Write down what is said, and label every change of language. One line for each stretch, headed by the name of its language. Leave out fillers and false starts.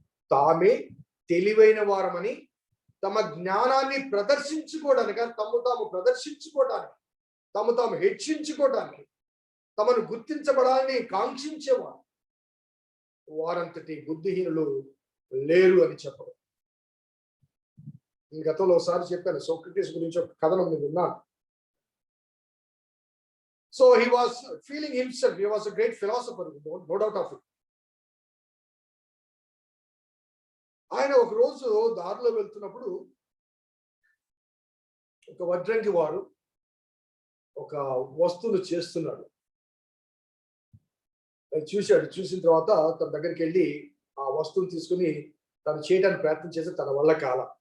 Telugu: తామే తెలివైన వారమని తమ జ్ఞానాన్ని ప్రదర్శించుకోవడానికి, తాము ప్రదర్శించుకోవడానికి, తాము హెచ్చించుకోవడానికి, తమను గుర్తించబడాలని కాంక్షించేవారు వారంతటి బుద్ధిహీనులు లేరు అని చెప్పరు. గతంలో ఒకసారి చెప్పాను, సోక్రటీస్ గురించి ఒక కథనం నేను విన్నాను.
English: So he was feeling himself, he was a great philosopher, no doubt of it.
Telugu: ఆయన ఒక రోజు దారిలో వెళ్తున్నప్పుడు ఒక వడ్రంగి వాడు ఒక వస్తువును చేస్తున్నాడు. చూసిన తర్వాత తన దగ్గరికి వెళ్ళి ఆ వస్తువును తీసుకుని తను చేయడానికి ప్రయత్నం చేసి తన వల్ల కాల.